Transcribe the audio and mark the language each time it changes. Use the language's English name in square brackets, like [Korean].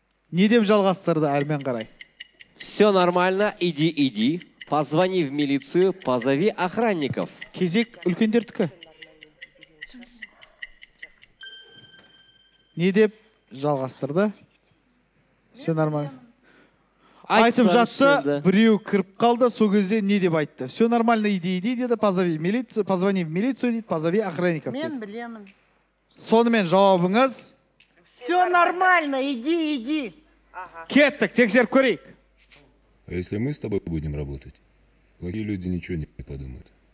[Kazakh] Не деп жалғастырды әрмен қарай? [Russian] Все нормально, иди. Позвони в милицию, позови охранников. [Kazakh] Кезек үлкендердікі. Не деп жалғастырды? [Russian] Все нормально. [Kazakh] Айтып жатты, біреу кіріп қалды, сол кезде не деп айтты? [Russian] Все нормально, иди, [Kazakh] деді, [Russian] позвони в милицию, [Kazakh] дейді, [Russian] позови охранников. [Kazakh] Мен білемін. Сонымен жауабыңыз? [Russian] Все нормально, иди. [Kazakh] Кеттік, тексеріп көрейік. [Russian] А если мы с тобой будем работать, плохие люди ничего не подумают.